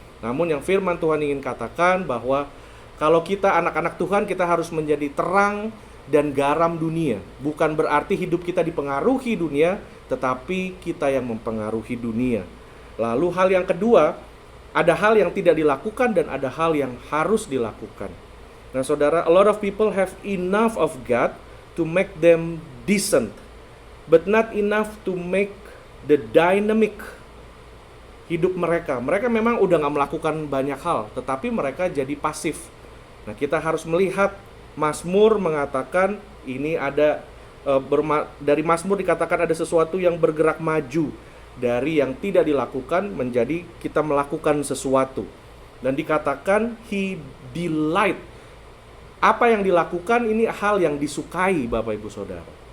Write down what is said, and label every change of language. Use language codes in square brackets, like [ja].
[id] Namun yang firman Tuhan ingin katakan bahwa kalau kita anak-anak Tuhan, kita harus menjadi terang dan garam dunia. Bukan berarti hidup kita dipengaruhi dunia, tetapi kita yang mempengaruhi dunia. Lalu hal yang kedua, ada hal yang tidak dilakukan dan ada hal yang harus dilakukan. Nah, saudara, [en] a lot of people have enough of God to make them decent, but not enough to make the dynamic [id] hidup mereka. Mereka memang udah gak melakukan banyak hal, tetapi mereka jadi pasif. Nah, kita harus melihat Mazmur mengatakan ini ada dari Mazmur dikatakan ada sesuatu yang bergerak maju dari yang tidak dilakukan menjadi kita melakukan sesuatu. Dan dikatakan he delight. Apa yang dilakukan ini hal yang disukai, Bapak Ibu Saudara.